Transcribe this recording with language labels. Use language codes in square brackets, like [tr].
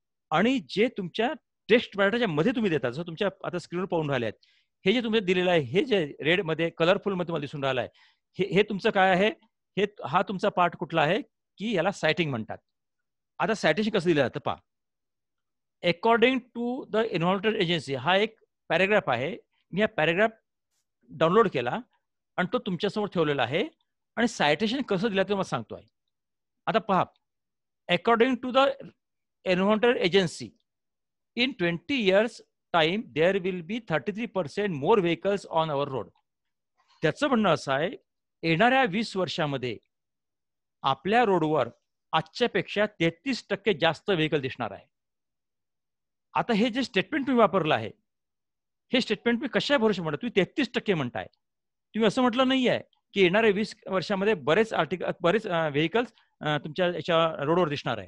[mr] आणि जे तुमच्या टेक्स्ट मॅटरच्या मध्ये तुम्ही देतात, जसं तुमच्या आता स्क्रीनवर पाहून राहिले आहेत, हे जे तुम्ही दिलेलं आहे, हे जे रेडमध्ये कलरफुलमध्ये तुम्हाला दिसून राहिलं आहे, हे तुमचं काय आहे, हा तुमचा पार्ट कुठला आहे की याला सायटिंग म्हणतात. आता सायटेशन कसं दिलं जातं पहा. [en] according to the environmental agency, [mr] हा एक पॅरेग्राफ आहे. मी हा पॅरेग्राफ डाउनलोड केला आणि तो तुमच्यासमोर ठेवलेला आहे आणि सायटेशन कसं दिलं ते मला सांगतो आहे. आता पहा, [en] According to the environmental agency, in 20 years time there will be 33% more vehicles on our road. [mr] त्याचं म्हणणं असं आहे, येणाऱ्या 20 वर्षामध्ये आपल्या रोडवर आजच्यापेक्षा 33% जास्त व्हेकल दिसणार आहे. आता हे जे स्टेटमेंट तुम्ही वापरलं आहे, हे स्टेटमेंट मी कशा भरोशा म्हणता, तुम्ही 33% म्हणताय. तुम्ही असं म्हटलं नाही आहे की येणाऱ्या 20 वर्षामध्ये बरेच व्हेकल्स तुमच्या याच्या रोडवर दिसणार आहे.